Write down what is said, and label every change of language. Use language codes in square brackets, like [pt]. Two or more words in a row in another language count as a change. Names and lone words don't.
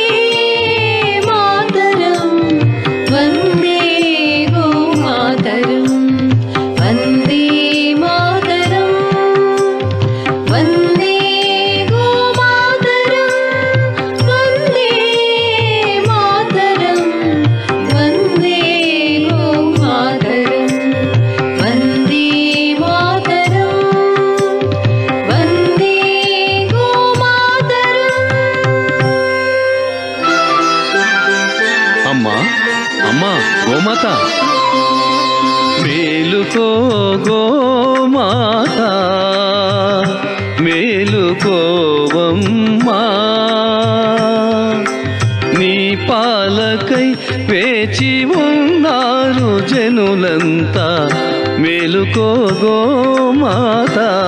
[sa] मातरम्, वन्दे गोमातरम्, वन्दे मातरम्, वन्दे गोमातरम्, वन्दे मातरम्, वन्दे गोमातरम्, वन्दे मातरम्, वन्दे गोमातरम्। [te] అమ్మా అమ్మా గోమాత, మేలు మేలుకో గోమాత మేలుకోవమ్మా నీ పాలకై వేచి ఉన్నారు జనులంతా మేలుకో గోమాత